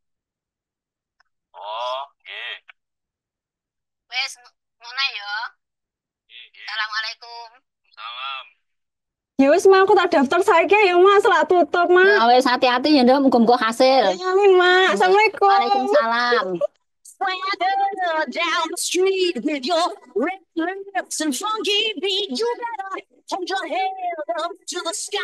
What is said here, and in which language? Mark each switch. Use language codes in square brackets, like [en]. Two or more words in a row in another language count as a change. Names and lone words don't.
[jv] Oh, nggih. Wis ngono ya. Assalamualaikum. Salam. Ya wis Mak, aku tak daftar saiki ya Mak, selak tutup Mak. Ya wis hati-hati ya Nduk, muga-muga hasil. Amin Mak. Assalamualaikum. Waalaikumsalam. [en] Swagger down the street with your red lips and funky beat. You better hold your head up to the sky.